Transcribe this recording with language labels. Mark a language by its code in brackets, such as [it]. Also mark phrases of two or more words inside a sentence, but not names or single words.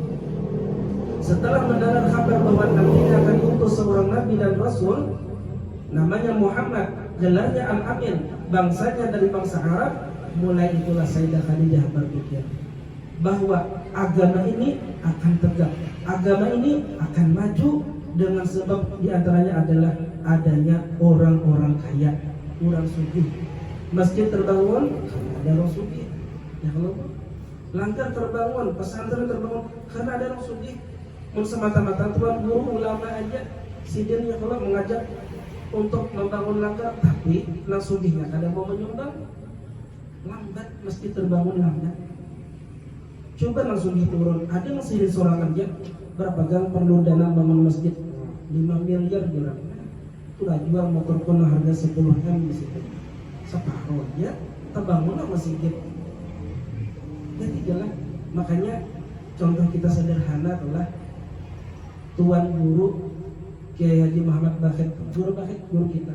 [id] Setelah mendengar kabar bahwa nantinya akan diutus seorang nabi dan rasul namanya Muhammad, gelarnya Al-Amin, bangsanya dari bangsa Arab, mulai itulah Sayyidah Khadijah berpikir bahwa agama ini akan tegak, agama ini akan maju dengan sebab diantaranya adalah adanya orang-orang kaya, orang sugih. Masjid terbangun karena ada orang sugih. Ya kalau langgar terbangun, pesantren terbangun karena ada orang sugih. [bjn] Semata-mata tuan guru ulama aja sidin ya kalau mengajak untuk membangun langgar, tapi nang sugihnya kada mau menyumbang, lambat masjid terbangun lambat. Coba langsung turun, ada yang sidin sorangan aja berapa gang perlu dana bangun masjid 5 miliar berapa? [id] Itulah jual motor kuno harga 10 M di situ. Separuh ya terbangunlah masjid. Jadi jelas, makanya contoh kita sederhana adalah tuan guru Kiai Haji Muhammad Bakhet, guru kita.